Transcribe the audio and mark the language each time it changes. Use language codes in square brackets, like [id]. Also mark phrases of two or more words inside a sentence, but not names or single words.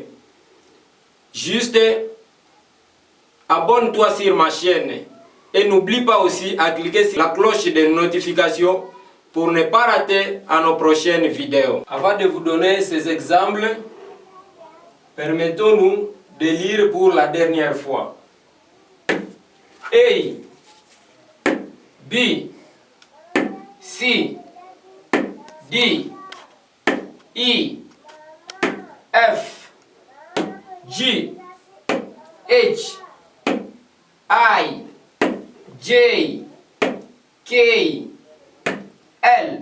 [fr] Juste abonne-toi sur ma chaîne et n'oublie pas aussi à cliquer sur la cloche de notification pour ne pas rater à nos prochaines vidéos. Avant de vous donner ces exemples, permettons-nous de lire pour la dernière fois. A, B, C, D, E, F, G, H, I, J, K, L,